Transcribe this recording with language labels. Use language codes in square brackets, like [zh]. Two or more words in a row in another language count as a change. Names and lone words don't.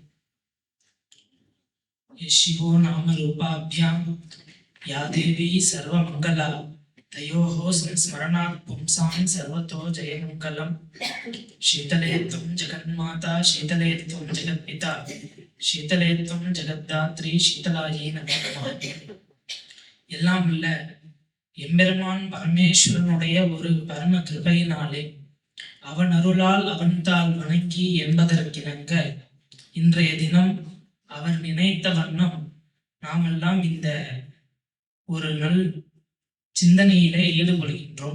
[sa] शिवो नामरूपाभ्यां या देवी सर्वमङ्गला तयोः संस्मरणात् पुंसां सर्वतो जयमङ्गलम्। शीतले त्वं जगन्माता शीतले त्वं जगत्पिता शीतले त्वं जगद्धात्री शीतलायै नमः। [ta] எல்லாம் இல்ல எம்பெருமான் பரமேஸ்வரனுடைய ஒரு பரம கிருபையினாலே அவன் அருளால் அவன் தாள் வணங்கி என்பதற்கிணங்க இன்றைய தினம் அவர் நினைத்த வண்ணம் நாமெல்லாம் இந்த ஒரு நல் சிந்தனையிலே ஈடுபடுகின்றோம்.